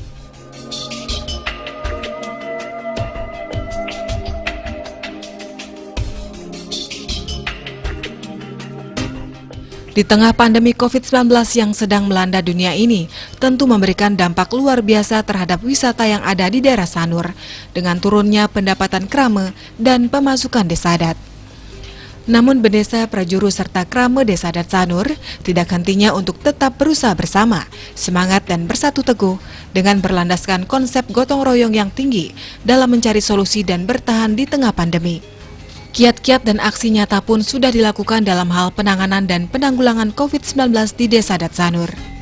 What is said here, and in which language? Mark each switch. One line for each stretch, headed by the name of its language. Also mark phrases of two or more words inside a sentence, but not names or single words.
Indonesian: Di tengah pandemi COVID-19 yang sedang melanda dunia ini, tentu memberikan dampak luar biasa terhadap wisata yang ada di daerah Sanur, dengan turunnya pendapatan krame dan pemasukan desa adat. Namun Bendesa Prajuru serta krame desa adat Sanur tidak hentinya untuk tetap berusaha bersama, semangat dan bersatu teguh dengan berlandaskan konsep gotong royong yang tinggi dalam mencari solusi dan bertahan di tengah pandemi. Kiat-kiat dan aksi nyata pun sudah dilakukan dalam hal penanganan dan penanggulangan COVID-19 di Desa Adat Sanur.